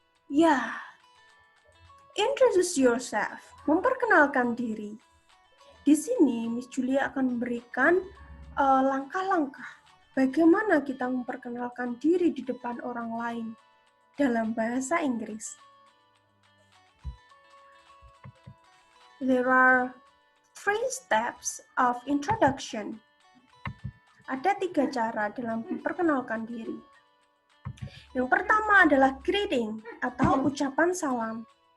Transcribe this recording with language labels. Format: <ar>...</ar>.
<id>Ya,</id> <en>introduce yourself,</en> <id>memperkenalkan diri. Di sini Miss Julia akan memberikan langkah-langkah bagaimana kita memperkenalkan diri di depan orang lain dalam bahasa Inggris.</id> <en>There are 3 steps of introduction.</en> <id>Ada 3 cara dalam memperkenalkan diri. Yang pertama adalah greeting atau ucapan salam.</id>